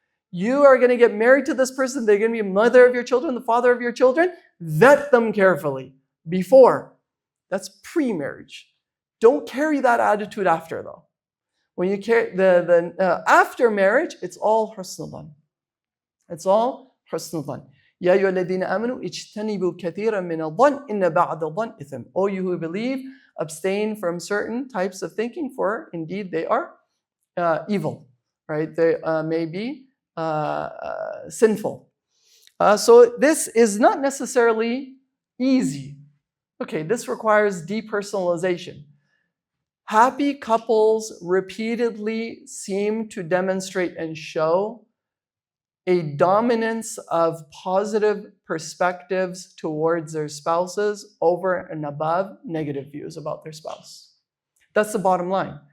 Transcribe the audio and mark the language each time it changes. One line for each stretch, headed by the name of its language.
English: You are going to get married to this person. They're going to be the mother of your children, the father of your children. Vet them carefully before. That's pre-marriage. Don't carry that attitude after, though. When you carry after marriage, it's all husn dhan. It's all حسن ظن.
Arabic: يا أيها الذين آمنوا اجتنبوا كثيرا من الظن إن بعض الظن إثم.
English: O you who believe, abstain from certain types of thinking, for indeed they are evil, right? They may be sinful. So this is not necessarily easy. Okay, this requires depersonalization. Happy couples repeatedly seem to demonstrate and show a dominance of positive perspectives towards their spouses over and above negative views about their spouse. That's the bottom line.